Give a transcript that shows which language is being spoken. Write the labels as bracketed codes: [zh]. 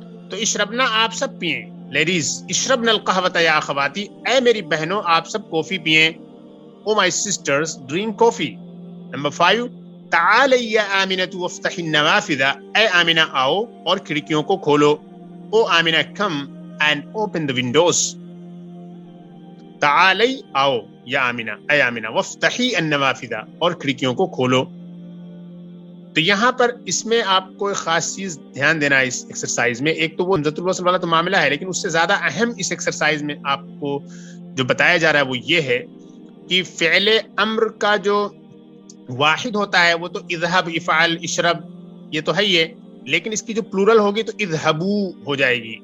[ur] تو اشربنا آپ سب پئیں، لیڈیز. [ar] اشربن القہوۃ یا اخواتی، [ur] اے میری بہنوں آپ سب کافی پئیں. [en] Oh my sisters drink coffee. [ur] Number 5، [ar] تعالی یا آمنۃ وافتحی النوافذ، [ur] اے آمنہ آؤ اور کھڑکیوں کو کھولو. [en] Oh Amna come and open the windows. [ur] تعالی آؤ یا آمنہ، اے آمنہ، [ar] وافتحی النوافذ [ur] اور کھڑکیوں کو کھولو. تو یہاں پر اس میں آپ کو ایک خاص چیز دھیان دینا ہے اس ایکسرسائز میں. ایک تو وہ حمزۃ الوصل والا تو معاملہ ہے، لیکن اس سے زیادہ اہم اس ایکسرسائز میں آپ کو جو بتایا جا رہا ہے وہ یہ ہے کہ فعل امر کا جو واحد ہوتا ہے وہ تو اذهب، افعل، اشرب یہ تو ہے یہ، لیکن اس کی جو پلورل ہوگی تو اذهبوا ہو جائے گی.